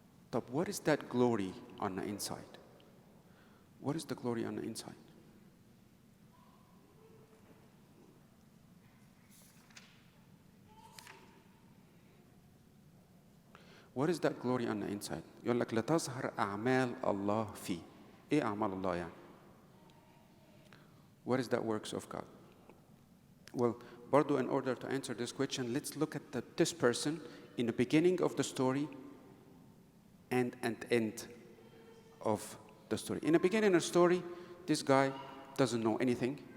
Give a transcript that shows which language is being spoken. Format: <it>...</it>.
<en>But what is that glory on the inside? What is the glory on the inside? What is that glory on the inside?</en> <ar>يقول لك لتظهر أعمال الله فيه. إيه أعمال الله يعني?</ar> <en>What is that works of God? Well,</en> <ar>برضو</ar> <en>in order to answer this question, let's look at this person in the beginning of the story and at the end of the story. In the beginning of the story, this guy doesn't know anything.</en>